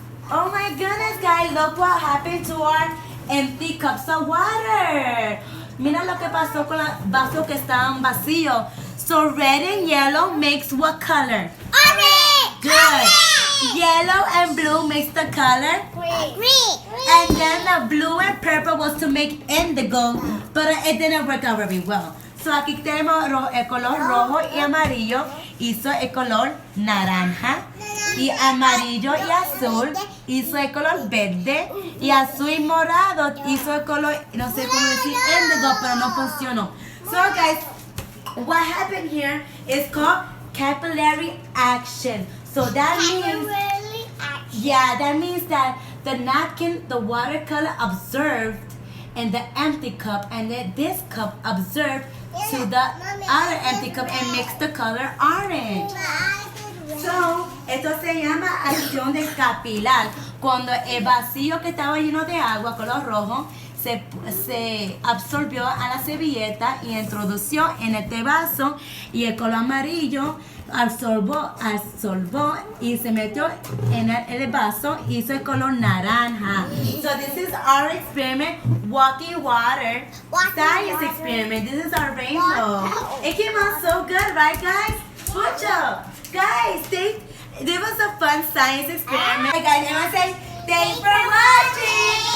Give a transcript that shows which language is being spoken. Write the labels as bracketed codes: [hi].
[en] Oh my goodness, guys, look what happened to our empty cups of water. [es] Mira lo que pasó con los vasos que estaban vacíos. [en] So red and yellow makes what color? Orange! Good. Yellow and blue makes the color. Green! And then the blue and purple was to make indigo, but it didn't work out very well. [es] So aquí tenemos el color rojo y amarillo, hizo el color naranja, y amarillo y azul hizo el color verde, y azul y morado hizo el color, no sé cómo decir indigo, pero no funcionó. [en] So guys, what happened here is called capillary action. So that means, yeah, that means that the napkin, the watercolor observed in the empty cup, and then this cup observed to the other empty cup and makes the color orange. [es] So, esto se llama acción de capilar. Cuando el vacío que estaba lleno de agua, color rojo, se absorbió a la servilleta y introdució en este vaso, y el color amarillo absorbó y se metió en el vaso y hizo el color naranja. [en] So this is our experiment, walking water science experiment. This is our rainbow. It came out so good, right guys? [es] Mucho. [en] Guys, this was a fun science experiment. Hey guys, I want to say thanks for watching.